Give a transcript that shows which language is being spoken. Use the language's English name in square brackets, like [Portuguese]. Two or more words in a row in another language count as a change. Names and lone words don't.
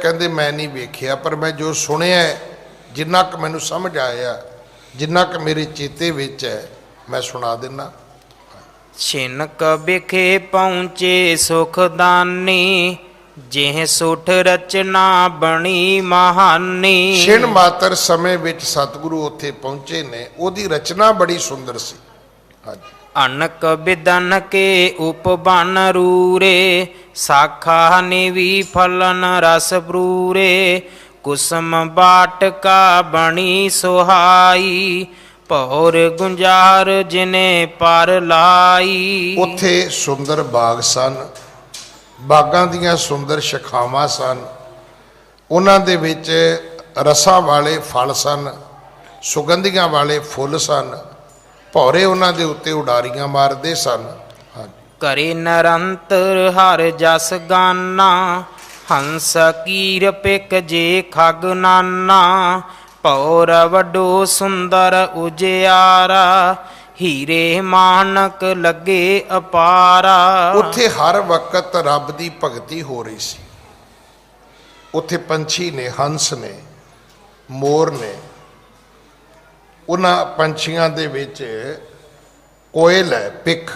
[Punjabi] ਕਹਿੰਦੇ ਮੈਂ ਨਹੀਂ ਵੇਖਿਆ, ਪਰ ਮੈਂ ਜੋ ਸੁਣਿਆ ਜਿੰਨਾ ਕ ਮੈਨੂੰ ਸਮਝ ਆਇਆ, ਜਿੰਨਾ ਕ ਮੇਰੇ ਚੇਤੇ ਵਿਚ ਹੈ, ਮੈਂ ਸੁਣਾ ਦੇਣਾ। [Braj] छिनक बिखे पहुँचे सुखदानी, जेह सुठ रचना बनी महानी। [Punjabi] ਛਿਨ ਮਾਤਰ ਸਮੇਂ ਵਿਚ ਸਤਿਗੁਰੂ ਉੱਥੇ ਪਹੁੰਚੇ ਨੇ, ਓਦੀ ਰਚਨਾ ਬੜੀ ਸੁੰਦਰ ਸੀ। ਹਾਂ ਜੀ। [Braj] अनक बिदन के उपबन रूरे, शाखा निवी फलन रस ब्रूरे। कुसुम बाटका बनी सुहाई, पौर गुंजार जिने पर लाई। [Punjabi] ਉੱਥੇ ਸੁੰਦਰ ਬਾਗ਼ ਸਨ, ਬਾਗ਼ਾਂ ਦੀਆਂ ਸੁੰਦਰ ਸ਼ਾਖਾਵਾਂ ਸਨ, ਉਹਨਾਂ ਦੇ ਵਿਚ ਰਸਾਂ ਵਾਲੇ ਫਲ ਸਨ, ਸੁਗੰਧੀਆਂ ਵਾਲੇ ਫੁੱਲ ਸਨ, ਭੌਰੇ ਉਹਨਾਂ ਦੇ ਉੱਤੇ ਉਡਾਰੀਆਂ ਮਾਰਦੇ ਸਨ। [Braj] करे निरंतर हर जस गाना, हंस कीर पिक जे खग नाना। पौर वडो सुंदर उजियारा, हीरे मानक लगे अपारा। [Punjabi] ਉੱਥੇ ਹਰ ਵਕਤ ਰੱਬ ਦੀ ਭਗਤੀ ਹੋ ਰਹੀ ਸੀ। ਉੱਥੇ ਪੰਛੀ ਨੇ, ਹੰਸ ਨੇ, ਮੋਰ ਨੇ। ਉਹਨਾਂ ਪੰਛੀਆਂ ਦੇ ਵਿੱਚ ਕੋਇਲ ਹੈ, ਪਿੱਖ।